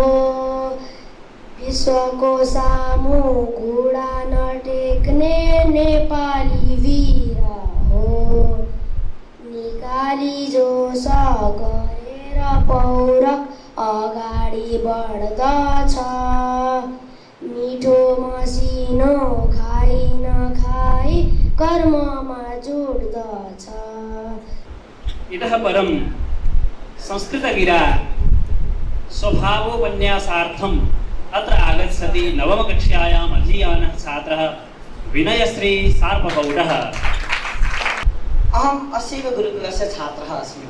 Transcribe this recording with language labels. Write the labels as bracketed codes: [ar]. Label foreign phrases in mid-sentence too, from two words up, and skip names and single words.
[ne] विश्वको सामु घुँडा नटेक्ने नेपाली वीर हो। निकाली जोस गरेर पौरख अगाडि बढ्दछ। मिठो मसिनो खाइ नखाई कर्ममा जोड्दछ। [sa] इतः परं संस्कृतगिरा स्वभावोपन्यासार्थम् अत्र आगच्छति नवमकक्ष्यायाम् अधीयानः छात्रः विनयश्री सार्पगौडः। अहम् अस्यैव गुरुकुलस्य छात्रः अस्मि।